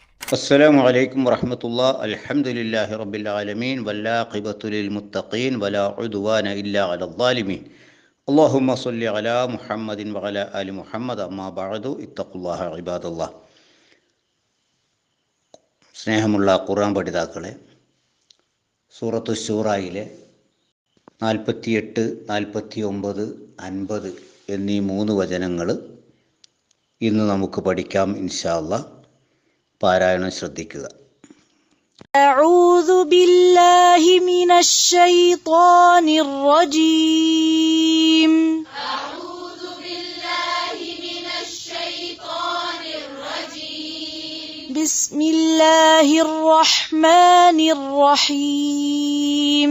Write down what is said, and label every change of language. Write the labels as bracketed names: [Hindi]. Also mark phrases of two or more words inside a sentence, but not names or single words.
[Arabic] السلام عليكم ورحمة الله. الحمد لله رب العالمين والعاقبة للمتقين ولا عدوان إلا على الظالمين. اللهم صل على محمد وعلى آل محمد. أما بعد اتقوا الله عباد الله. [Malayalam] സ്നേഹമുള്ള ഖുർആൻ പഠിതാക്കളെ, സൂറത്തു ശൂറായിലെ 48, 49, 50 എന്നീ 3 വചനങ്ങൾ ഇന്ന് നമുക്ക് പഠിക്കാം [Arabic] إن شاء الله. [Malayalam] പാരായണം ശ്രദ്ധിക്കുക. [Arabic] أعوذ بالله من الشيطان الرجيم. أعوذ بالله من الشيطان الرجيم. بسم الله الرحمن الرحيم.